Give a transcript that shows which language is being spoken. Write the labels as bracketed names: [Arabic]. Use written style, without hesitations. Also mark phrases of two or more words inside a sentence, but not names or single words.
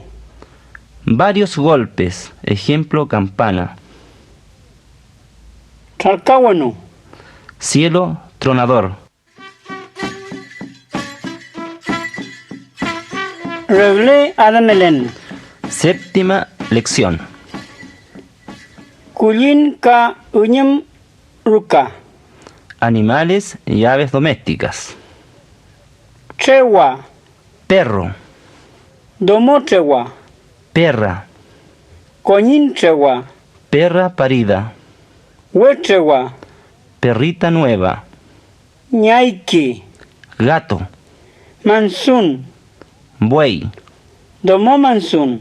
[Spanish] Varios golpes. Ejemplo campana. [Mapuche] talcahuano, [Spanish] Cielo tronador. [Mapuche] regle adamelén, [Spanish] Séptima lección. [Mapuche] cuyin ka uñem ruca, [Spanish] Animales y aves domésticas. [Mapuche] trewa, [Spanish] Perro. [Mapuche] domo trewa, [Spanish] Perra. [Mapuche] coñin trewa, [Spanish] Perra parida. [Mapuche] huetrewa, [Spanish] Perrita nueva. [Mapuche] ñaiki, [Spanish] Gato. [Mapuche] mansun, [Spanish] Buey. [Mapuche] domo mansun,